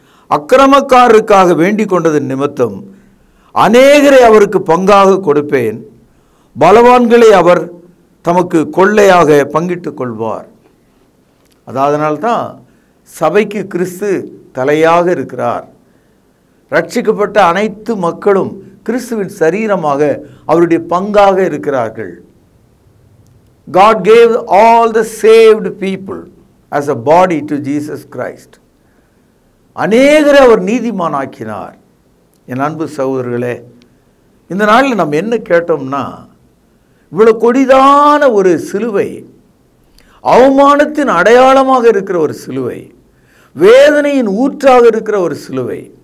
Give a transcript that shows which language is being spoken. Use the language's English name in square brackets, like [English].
[Tamil] அக்கிரமக்காரருக்காக வேண்டிக் கொண்டது நிமித்தம் அநேகரை அவருக்கு பங்காக கொடுப்பேன், பலவான்களை அவர் தமக்கு கொள்ளையாக பங்கிட்டு கொள்வார். அதனால்தான் சபைக்கு கிறிஸ்து தலையாக இருக்கிறார். ரட்சிக்கப்பட்ட அனைத்து மக்களும் கிறிஸ்துவின் சரீரமாக அவருடைய பங்காக இருக்கிறார்கள். [English] God gave all the saved people as a body to Jesus Christ. [Tamil] அநேகரை அவர் நீதிமானாக்கினார். என் அன்பு சகோதரர்களே, இந்த நாளில் நம்ம என்ன கேட்டோம்னா, இவ்வளவு கொடிதான ஒரு சிலுவை, அவமானத்தின் அடையாளமாக இருக்கிற ஒரு சிலுவை, வேதனையின் ஊற்றாக இருக்கிற ஒரு சிலுவை,